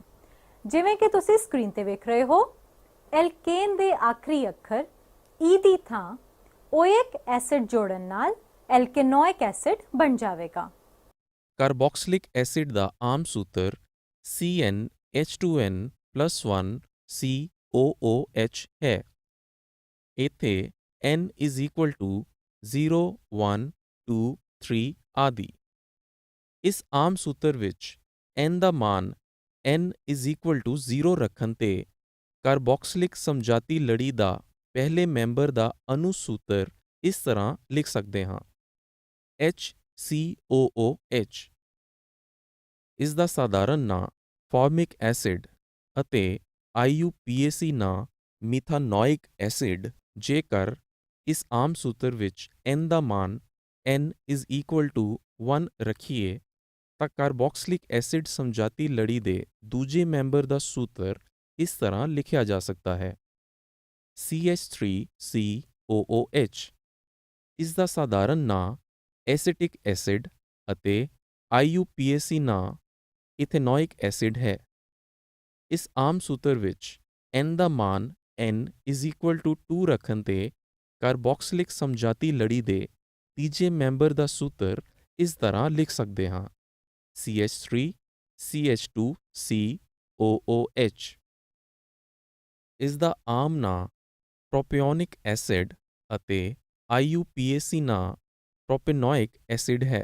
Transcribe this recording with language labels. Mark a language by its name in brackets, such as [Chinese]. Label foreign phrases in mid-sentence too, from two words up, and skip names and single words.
[Punjabi] ਜਿਵੇਂ ਕਿ ਤੁਸੀਂ ਸਕਰੀਨ ਤੇ ਵੇਖ ਰਹੇ ਹੋ, ਐਲਕੇਨ ਦੇ ਆਖਰੀ ਅੱਖਰ E ਦੀ ਥਾਂ OIC ਐਸਿਡ ਜੋੜਨ ਨਾਲ ਐਲਕੇਨੋਇਕ ਐਸਿਡ ਬਣ ਜਾਵੇਗਾ। ਕਾਰਬੋਕਸਿਲਿਕ ਐਸਿਡ ਦਾ ਆਮ ਸੂਤਰ CnH2n+1 COOH ਹੈ। [English] ਇੱਥੇ N is equal to 0, 1, 2, 3 ਆਦਿ। [Punjabi] ਇਸ ਆਮ ਸੂਤਰ ਵਿੱਚ N ਦਾ ਮਾਨ [English] N is equal to 0 [Punjabi] ਰੱਖਣ ਤੇ ਕਾਰਬੋਕਸਿਲਿਕ ਸਮਝਾਤੀ ਲੜੀ ਦਾ ਪਹਿਲੇ ਮੈਂਬਰ ਦਾ ਅਣੂ ਸੂਤਰ ਇਸ ਤਰ੍ਹਾਂ ਲਿਖ ਸਕਦੇ ਹਾਂ HCOOH। ਇਸ ਦਾ ਸਾਧਾਰਨ ਨਾਂ ਫਾਰਮਿਕ ਐਸਿਡ ਅਤੇ IUPAC ਨਾਂ ਮਿਥਾਨੋਇਕ ਐਸਿਡ। ਜੇਕਰ ਇਸ ਆਮ ਸੂਤਰ ਵਿੱਚ N ਦਾ ਮਾਨ [English] N is equal to 1 [Punjabi] ਰੱਖੀਏ ਤਾਂ ਕਾਰਬੋਕਸਿਲਿਕ ਐਸਿਡ ਸਮਝਾਤੀ ਲੜੀ ਦੇ ਦੂਜੇ ਮੈਂਬਰ ਦਾ ਸੂਤਰ ਇਸ ਤਰ੍ਹਾਂ ਲਿਖਿਆ ਜਾ ਸਕਦਾ ਹੈ CH3COOH। ਇਸ ਦਾ ਸਾਧਾਰਨ ਨਾਂ ਐਸੀਟਿਕ ਐਸਿਡ ਅਤੇ IUPAC ਨਾਂ ਇਥੇਨੋਇਕ ਐਸਿਡ ਹੈ। ਇਸ ਆਮ ਸੂਤਰ ਵਿੱਚ N ਦਾ ਮਾਨ [English] N is equal to 2 [Punjabi] ਰੱਖਣ ਤੇ ਕਾਰਬੋਕਸਿਲਿਕ ਸਮਝਾਤੀ ਲੜੀ ਦੇ ਤੀਜੇ ਮੈਂਬਰ ਦਾ ਸੂਤਰ ਇਸ ਤਰ੍ਹਾਂ ਲਿਖ ਸਕਦੇ ਹਾਂ CH3CH2COOH। ਇਸ ਦਾ ਆਮ ਨਾਂ ਪ੍ਰੋਪਿਓਨਿਕ ਐਸਿਡ ਅਤੇ IUPAC ਨਾਂ ਪ੍ਰੋਪੇਨੋਇਕ ਐਸਿਡ ਹੈ।